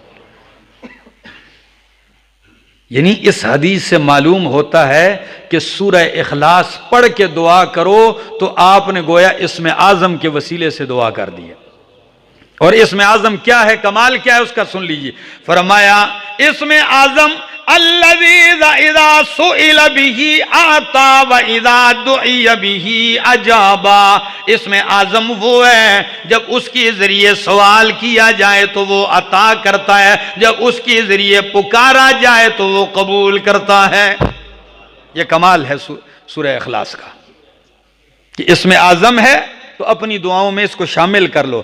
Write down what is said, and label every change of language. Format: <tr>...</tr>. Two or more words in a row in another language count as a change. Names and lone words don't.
<ur>یعنی اس حدیث سے معلوم ہوتا ہے کہ سورہ اخلاص پڑھ کے دعا کرو تو آپ نے گویا اسم اعظم کے وسیلے سے دعا کر دی ہے۔ اور اسم اعظم کیا ہے، کمال کیا ہے اس کا سن لیجئے۔ فرمایا</ur> <ar>اسم اعظم الذی اذا سئل به اعطا و اذا دعی به اجابا،</ar> <ur>اسم اعظم وہ ہے جب اس کے ذریعے سوال کیا جائے تو وہ عطا کرتا ہے، جب اس کے ذریعے پکارا جائے تو وہ قبول کرتا ہے۔ یہ کمال ہے سورہ اخلاص کا کہ اسم اعظم ہے تو اپنی دعاؤں میں اس کو شامل کر لو۔</ur>